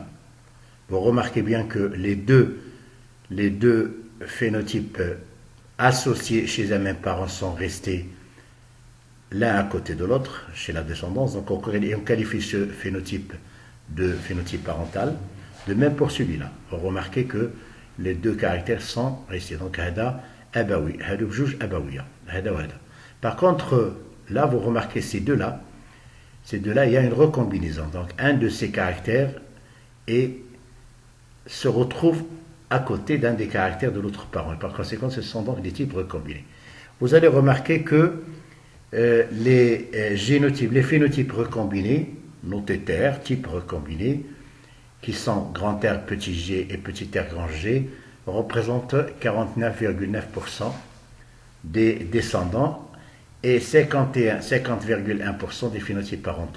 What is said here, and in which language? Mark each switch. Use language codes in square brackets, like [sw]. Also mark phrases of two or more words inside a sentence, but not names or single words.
[fr] Vous remarquez bien que les deux phénotypes associés chez un même parent sont restés l'un à côté de l'autre chez la descendance. Donc on qualifie ce phénotype de phénotype parental. De même pour celui-là. Vous remarquez que les deux caractères sont restés. [ar] Donc هادا أبوي، هادا بجوج أبوية، هادا وهادا. [fr] Par contre, là vous remarquez ces deux-là, il y a une recombinaison. Donc un de ces caractères se retrouve à côté d'un des caractères de l'autre parent. Et par conséquent, ce sont donc des types recombinés. Vous allez remarquer que les phénotypes recombinés, notés TR, types recombinés, qui sont grand R, petit g et petit r, grand g, représentent 49,9% des descendants et 50,1% des phénotypes parentaux.